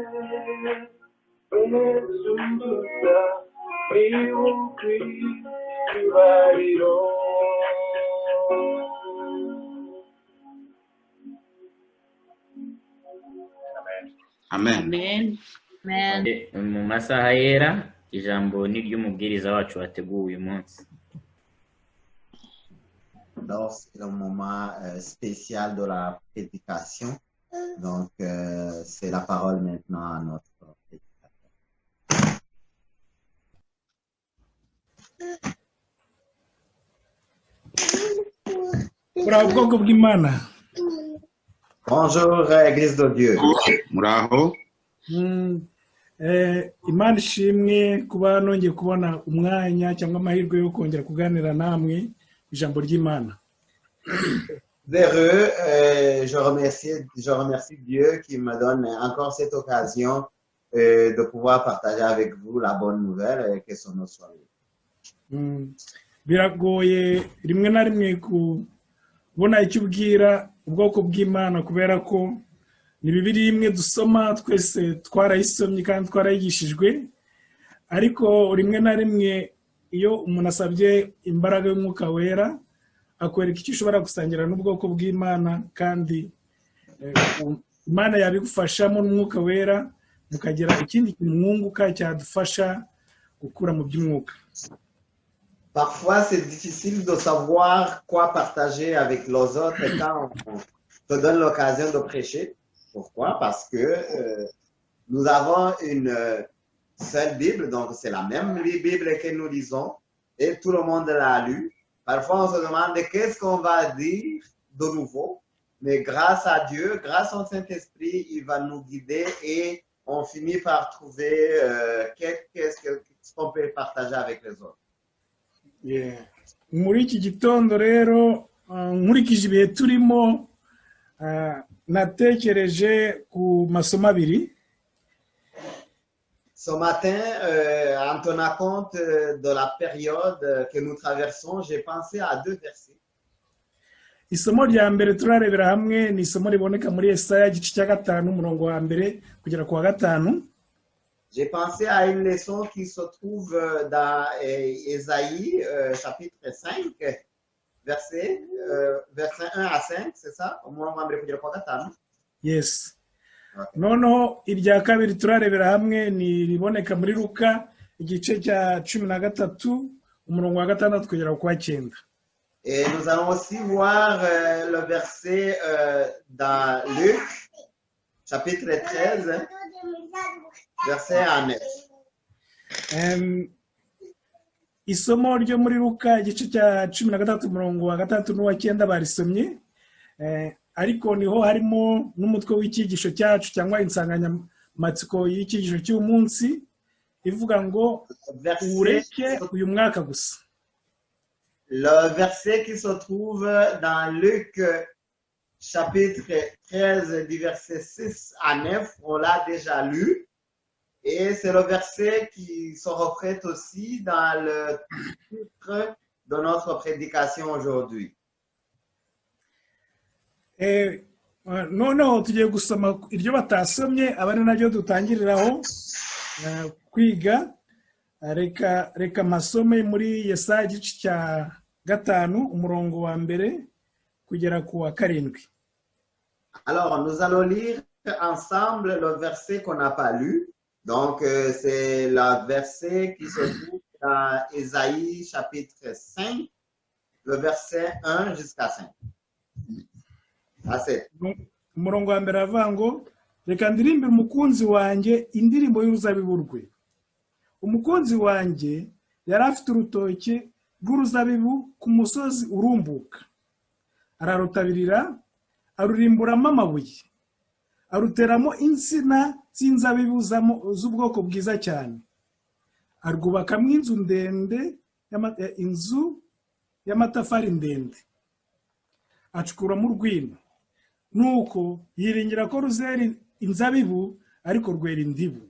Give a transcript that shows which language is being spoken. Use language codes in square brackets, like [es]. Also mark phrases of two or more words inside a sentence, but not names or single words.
[rw] Yesu gusa niwe ukwiye icyubahiro. Amen. Mu masaha yera ijambo ni ry'umubwiriza wacu wateguwe uyu munsi. [fr] Alors, c'est le moment spécial de la prédication. Donc, c'est la parole maintenant à notre prédicateur. Bravo, [rw] ubwoko bw'Imana. [fr] Bonjour, Église de Dieu. [rw] Muraho. Imana ishimwe kuba nongeye kubona umwanya cyangwa amahirwe yo kongera kuganira namwe ijambo ry'Imana. [fr] Heureux, je remercie Dieu qui me donne encore cette occasion de pouvoir partager avec vous la bonne nouvelle et que son nom soit loué. [rw] Biragoye rimwe na rimwe kubona icyo ubwira ubwoko bw'Imana kubera ko ni Bibiliya imwe dusoma twese twarayisomye kandi twarayigishijwe, ariko rimwe na rimwe iyo umuntu asabye imbaraga y'Umwuka Wera akwereka icyo ushobora gusangira n'ubwoko bw'Imana, kandi Imana yabigufashamo n'Umwuka Wera mukagira ikindi kintu mwunguka cyadufasha gukura mu by'umwuka. [fr] Parfois, c'est difficile de savoir quoi partager avec les autres quand on te donne l'occasion de prêcher. Pourquoi? Parce que nous avons une seule Bible, donc c'est la même Bible que nous lisons et tout le monde l'a lu. Parfois, on se demande qu'est-ce qu'on va dire de nouveau, mais grâce à Dieu, grâce au Saint-Esprit, il va nous guider et on finit par trouver qu'est-ce qu'on peut partager avec les autres. [en] Yeah. [rw] muri iki gitondo rero nkurikije ibihe turimo natekereje ku masomo abiri. [fr] Ce matin, en tenant compte de la période que nous traversons, j'ai pensé à deux versets. [rw] Isomo rya mbere turarebera hamwe ni isomo riboneka muri Yesaya igice cya 5 umurongo wa mbere kugera ku wa 5. [fr] J'ai pensé à une leçon qui se trouve dans Ésaïe chapitre 5, verset 1 à 5, c'est ça? [rw] Umurongo wa mbere kugera ku wa 5. [en] Yes. [rw] Noneho irya kabiri turarebera hamwe ni riboneka muri Luka igice cya 13 umurongo wa 6 kugera ku wa 9. [fr] Et nous allons aussi voir le verset dans Luc, chapitre 13, verset à 9. [rw] Isomo ryo muri Luka igice cya 13 umurongo wa 6 n'uwa 9 barisomye, ariko niho harimo n'umutwe w'icyigisho cyacu cyangwa insanganyamatsiko y'icyigisho cy'umunsi ivuga ngo ureke uyu mwaka gusa. [fr] Le verset qui se trouve dans Luc chapitre 13 du verset 6 à 9, on l'a déjà lu. Et c'est le verset qui se reflète aussi dans le titre de notre prédication aujourd'hui. [rw] Noneho tugiye gusoma iryo batasomye abari naryo dutangiriraho kwiga. Reka masome muri Yesaya igice cya 5 umurongo wa mbere kugera ku wa 7. [fr] Alors, nous allons lire ensemble le verset qu'on n'a pas lu. Donc, c'est le verset qui se trouve dans Ésaïe chapitre 5, le verset 1 jusqu'à 5. À 7. [rw] Umurongo wa mbere avuga ngo reka ndirimbe umukunzi wanjye indirimbo y'uruzabibu rwe. Umukunzi wanjye yari afite urutoke rw'uruzabibu ku musozi urumbuka, ararutabirira arurimburamo amabuye, aruteramo insina z'inzabibu z'ubwoko bwiza cyane, arwubakamo inzu ndende, inzu y'amatafari ndende, acukuramo urwino, nuko yiringira ko ruzera inzabibu ariko rwera indibu.